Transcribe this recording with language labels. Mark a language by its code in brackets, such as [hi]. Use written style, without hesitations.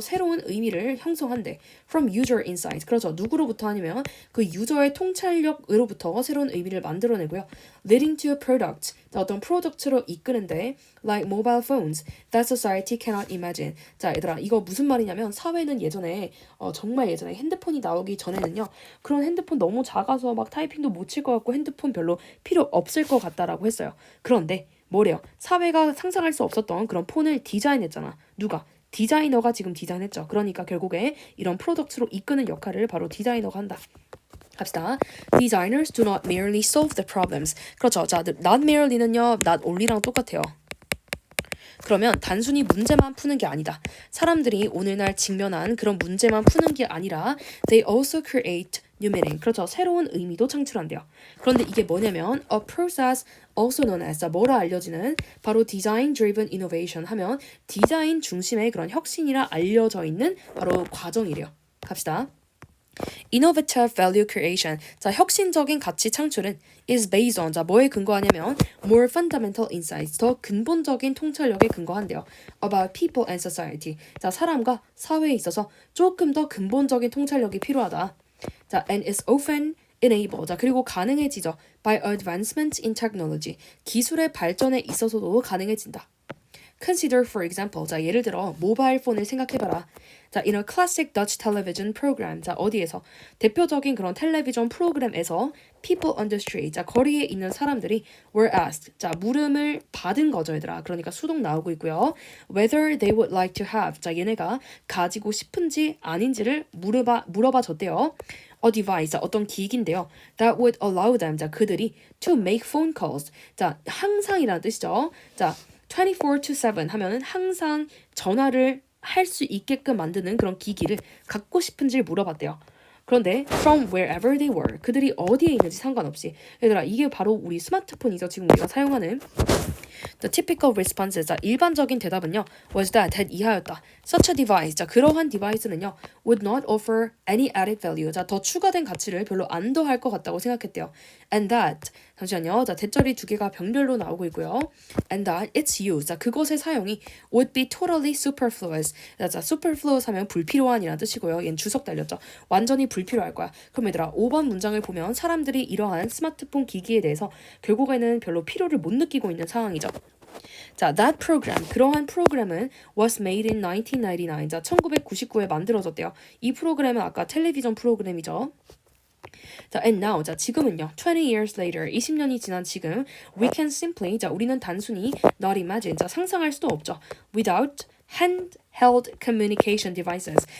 [ko] 새로운 의미를 형성한대. [en] From user insight. [ko] 그렇죠. 누구로부터 하냐면 그 유저의 통찰력으로부터 새로운 의미를 만들어내고요. [en] Leading to a product. [ko] 자, 어떤 프로덕트로 이끄는데 [en] like mobile phones that society cannot imagine. [ko] 자, 얘들아, 이거 무슨 말이냐면 사회는 예전에 정말 예전에 핸드폰이 나오기 전에는요. 그런 핸드폰 너무 작아서 막 타이핑도 못 칠 것 같고 핸드폰 별로 필요 없을 것 같다라고 했어요. 그런데 뭐래요? 사회가 상상할 수 없었던 그런 폰을 디자인했잖아. 누가? 디자이너가 지금 디자인했죠. 그러니까 결국에 이런 프로덕트로 이끄는 역할을 바로 디자이너가 한다. 갑시다. [en] Designers do not merely solve the problems. [ko] 그렇죠. 자, not merely는요, not only랑 똑같아요. 그러면 단순히 문제만 푸는 게 아니다. 사람들이 오늘날 직면한 그런 문제만 푸는 게 아니라 [en] they also create new meaning. [ko] 그렇죠. 새로운 의미도 창출한대요. 그런데 이게 뭐냐면 [en] a process also known as [ko] 뭐라 알려지는 바로 [en] design driven innovation [ko] 하면 디자인 중심의 그런 혁신이라 알려져 있는 바로 과정이래요. 갑시다. [en] Innovative value creation. [ko] 자, 혁신적인 가치 창출은 [en] is based on. [ko] 자, 뭐에 근거하냐면 [en] more fundamental insights. [ko] 더 근본적인 통찰력에 근거한대요. [en] About people and society. [ko] 자, 사람과 사회에 있어서 조금 더 근본적인 통찰력이 필요하다. [en] 자, and is often enable. [ko] 자, 그리고 가능해지죠. [en] By advancements in technology. [ko] 기술의 발전에 있어서도 가능해진다. [en] Consider for example. [ko] 자, 예를 들어 모바일 폰을 생각해봐라. [en] 자, in a classic Dutch television program. [ko] 자, 어디에서? 대표적인 그런 텔레비전 프로그램에서 [en] people on the street. [ko] 자, 거리에 있는 사람들이 [en] were asked. [ko] 자, 물음을 받은 거죠, 얘들아. 그러니까 수동 나오고 있고요. [en] Whether they would like to have. [ko] 자, 얘네가 가지고 싶은지 아닌지를 물어봐 줬대요. [en] A device. [ko] 자, 어떤 기기인데요. [en] That would allow them. [ko] 자, 그들이 [en] to make phone calls. [ko] 자, 항상이라는 뜻이죠. 자, 24/7 하면은 항상 전화를 할 수 있게끔 만드는 그런 기기를 갖고 싶은지를 물어봤대요. [en] 그런데 from wherever they were. [ko] 그들이 어디에 있는지 상관없이. 얘들아, 이게 바로 우리 스마트폰이죠. 지금 우리가 사용하는 [en] The typical response. [ko] 자, 일반적인 대답은요. [en] Was that [ko] 이하였다. [en] Such a device. [ko] 자, 그러한 디바이스는요. [en] Would not offer any added value. [ko] 자, 더 추가된 가치를 별로 안 더할 것 같다고 생각했대요. [en] And that. [ko] 잠시만요. 자, 대절이 두 개가 병렬로 나오고 있고요. [en] And that its use. [ko] 자, 그것의 사용이 [en] would be totally superfluous. [ko] 자, superfluous 하면 불필요한이라는 뜻이고요. 얘는 주석 달렸죠. 완전히 불필요할 거야. 그럼 얘들아, 5번 문장을 보면 사람들이 이러한 스마트폰 기기에 대해서 결국에는 별로 필요를 못 느끼고 있는 상황이죠. [en] 자, that program. [ko] 그러한 프로그램은 [en] was made in 1999. [ko] 자, 1999에 만들어졌대요. 이 프로그램은 아까 텔레비전 프로그램이죠. [en] 자, and now. [ko] 자, 지금은요. [en] 20 years later. [ko] 20년이 지난 지금 [en] we can simply. [ko] 자, 우리는 단순히 [en] not imagine. [ko] 자, 상상할 수도 없죠. [en] Without handheld communication devices.